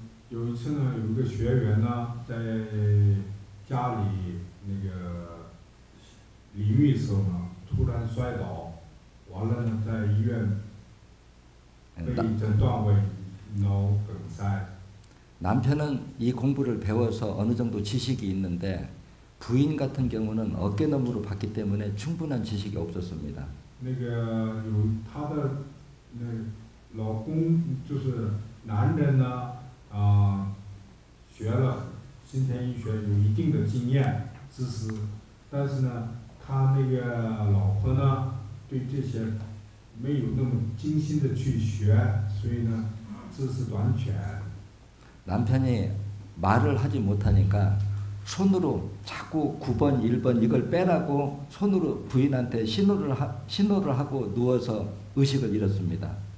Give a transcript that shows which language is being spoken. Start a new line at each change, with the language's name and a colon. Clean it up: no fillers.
Chinese: 有一次呢，有一个学员呢，在家里那个淋浴时候呢，突然摔倒，完了呢，在医院被诊断为脑梗塞。
Korean: 남편은 이 공부를 배워서 어느 정도 지식이 있는데 부인 같은 경우는 어깨너머로 봤기 때문에 충분한 지식이 없었습니다.
Chinese: 那个有她的老公就是男人呢，学了新田医学有一定的经验知识，但是呢，他那个老婆呢，对这些没有那么精心的去学，所以呢，知识短缺。
Korean: 남편이 말을 하지 못하니까 손으로 자꾸 9번, 1번 이걸 빼라고 손으로 부인한테 신호를 하고 누워서 의식을 잃었습니다.